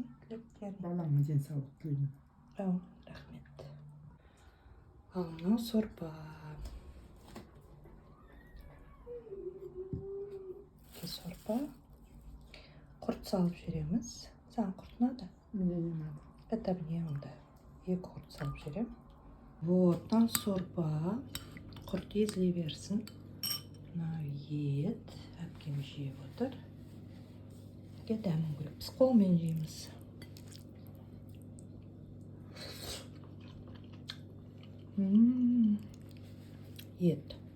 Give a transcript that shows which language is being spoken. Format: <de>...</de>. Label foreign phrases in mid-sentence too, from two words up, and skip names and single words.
<kk>Балаңа денсаулық тілеймін. Рахмет. Ал мынау сорпа. Сорпа. Құрт салып жүреміз. Саған құрт ұнады?</kk> <ru>Мне не надо. Это мне</ru> <kk>онда. Екі құрт салып жүрем. Вот, мынау сорпа. Құрт езіле берсін. Мынау ет. Әпкем жеп отыр. Дәмін көріп, біз қолмен жейміз. Ет.</kk>